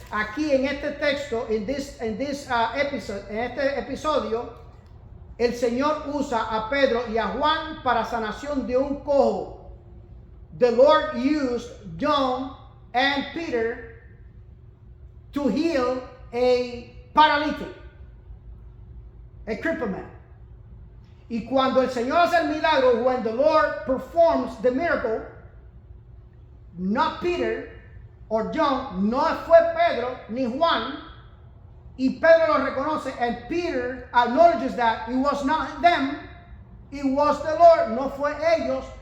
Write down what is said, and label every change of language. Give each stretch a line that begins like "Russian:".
Spanish: Aquí en este texto, en este episodio, el Señor usa a Pedro y a Juan para sanación de un cojo.
English: The Lord used John and Peter to heal a paralytic, a crippled man.
Spanish: Y cuando el Señor hace el milagro,
English: when the Lord performs the miracle, not Peter or John,
Spanish: no fue Pedro ni Juan, y Pedro lo reconoce,
English: and Peter acknowledges that it was not them, it was the Lord,
Spanish: no fue ellos.